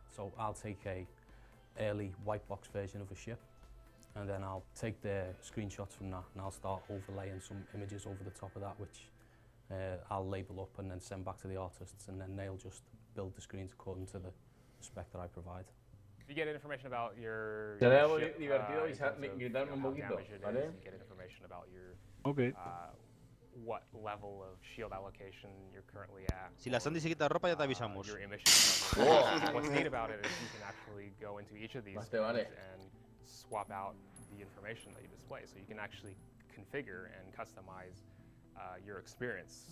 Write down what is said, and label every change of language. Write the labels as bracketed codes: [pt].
[en] So I'll take a early white box version of a ship, and then I'll take the screenshots from that and I'll start overlaying some images over the top of that, which I'll label up and then send back to the artists, and then they'll just build the screens according to the spec that I provide. If you get information about your [es] ship, gritarme un poquito, ¿vale? [en] You get information about your okay. What level of shield allocation you're currently at. [es] Si la Sandy se quita ropa ya te avisamos. [en] Your emission level. What's neat about it is you can actually go into each of these and swap out the information that you display, so you can actually configure and customize your experience.